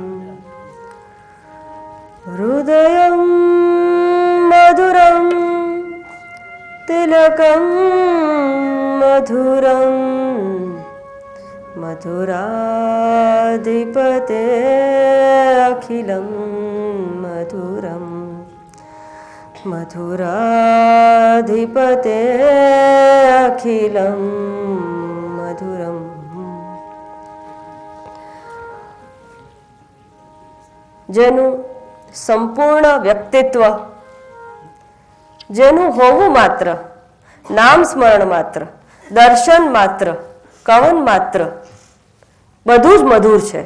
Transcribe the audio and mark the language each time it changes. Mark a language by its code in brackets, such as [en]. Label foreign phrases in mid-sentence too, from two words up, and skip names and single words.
[sa] हृदयं मधुरं तिलकं मधुरं मधुराधिपते अखिलं मधुरं मधुराधिपते अखिलं मधुरम्। [gu] જેનું સંપૂર્ણ વ્યક્તિત્વ, જેનું હોવું માત્ર, નામ સ્મરણ માત્ર, દર્શન માત્ર, કવન માત્ર બધું જ મધુર છે.